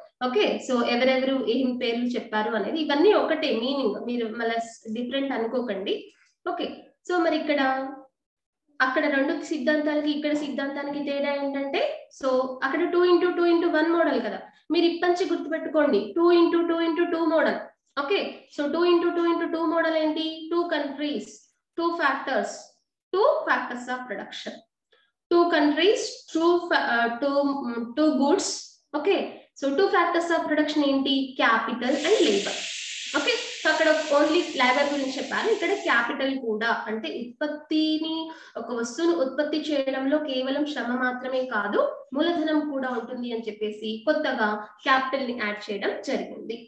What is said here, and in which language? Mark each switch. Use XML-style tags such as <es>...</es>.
<te>Okay, so ఎవరెవరు ఏం పేర్లు చెప్పారు అనేది, ఇవన్నీ ఒకటే మీనింగ్, మీరు మళ్ళీ డిఫరెంట్ అనుకోకండి. ఓకే, సో మరి ఇక్కడ అక్కడ 2 సిద్ధాంతాలకి ఇక్కడ సిద్ధాంతానికి తేడా ఏంటంటే, సో అక్కడ 2x2x1 మోడల్ కదా, మీరు ఇప్పటి గుర్తుపెట్టుకోండి 2x2x2 model. Okay, so 2x2x2 model ఏంటి?</te> <en>2 countries, 2 factors of production, 2 countries, 2 goods. Okay, so 2 factors of production</en> <te>ఏంటి? Capital and labour. Okay, so అక్కడ ఓన్లీ లేబర్ గురించి చెప్పాను, ఇక్కడ క్యాపిటల్ కూడా అంటే ఉత్పత్తిని, ఒక వస్తువును ఉత్పత్తి చేయడంలో కేవలం శ్రమ మాత్రమే కాదు, మూలధనం కూడా ఉంటుంది అని చెప్పేసి కొత్తగా క్యాపిటల్ ని యాడ్ చేయడం జరిగింది.</te>